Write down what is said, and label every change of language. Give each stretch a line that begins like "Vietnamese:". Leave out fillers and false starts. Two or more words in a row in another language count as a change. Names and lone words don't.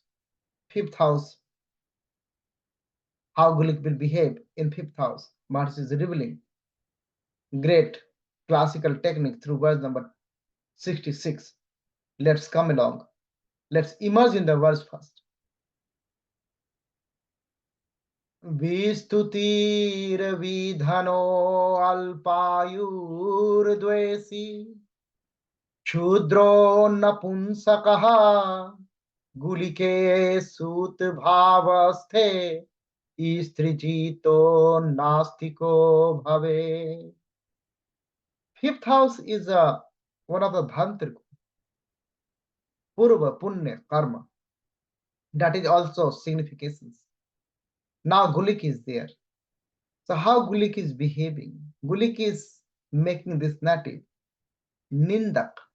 English: Fifth house, how Gulik will behave in fifth house. Maharshi is revealing great classical technique through verse number 66. Let's come along. Let's immerse in the verse first.
Sanskrit: Vistutir vidhano alpayur dvesi Shudro napunsakaha Gulike sut bhavasthe Istrijito nastiko bhave.
English: Fifth house is one of the Dhantriku, Purva, Punya, Karma. That is also significations. Now Gulik is there. So how Gulik is behaving? Gulik is making this native Nindak.